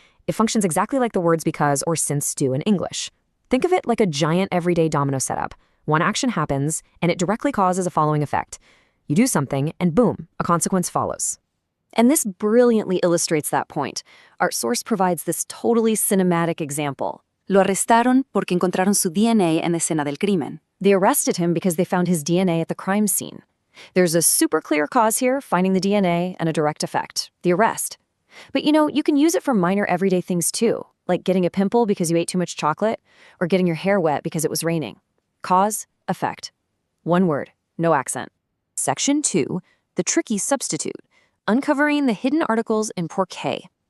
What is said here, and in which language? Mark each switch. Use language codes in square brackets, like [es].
[en] It functions exactly like the words because or since do in English. Think of it like a giant everyday domino setup. One action happens, and it directly causes a following effect. You do something, and boom, a consequence follows. And this brilliantly illustrates that point. Our source provides this totally cinematic example. [es] Lo arrestaron porque encontraron su DNA en la escena del crimen. [en] They arrested him because they found his DNA at the crime scene. There's a super clear cause here, finding the DNA, and a direct effect, the arrest. But you can use it for minor everyday things too, like getting a pimple because you ate too much chocolate, or getting your hair wet because it was raining. Cause, effect. One word, no accent. Section 2, the tricky substitute, uncovering the hidden articles in porqué.